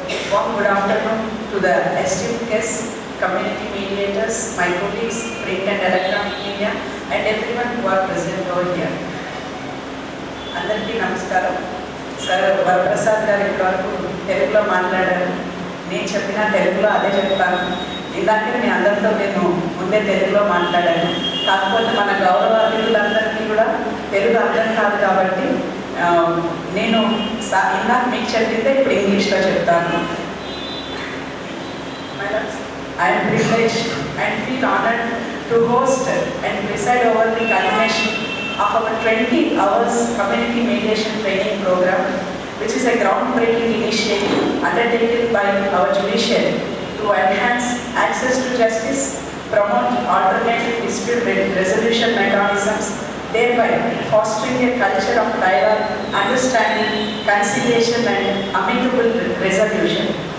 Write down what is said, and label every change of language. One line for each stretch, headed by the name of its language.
English: Warm good afternoon to the esteemed guests, community mediators, my colleagues, print and electronic media, and everyone who are present over here.
Telugu: Andariki namaskaram. Sir, Varaprasad garu ippadu Telugulo మాట్లాడారు. నేను చెప్పిన తెలుగులో అదే చెప్తాను. ఇందాక మీ అందరితో నేను ముందే తెలుగులో మాట్లాడాను. కాకపోతే మన గౌరవ అతిథులందరికీ కూడా తెలుగు అర్థం కాదు కాబట్టి నేను ఇందాక మీకు చెప్పిందే ఇప్పుడు ఇంగ్లీష్లో చెప్తాను.
English: I am privileged and feel honored to host and preside over the culmination of our 20 hours community mediation training program, which is a groundbreaking initiative undertaken by our judiciary to enhance access to justice, promote alternative dispute resolution mechanisms, thereby fostering a culture of dialogue, understanding, conciliation and amicable resolution.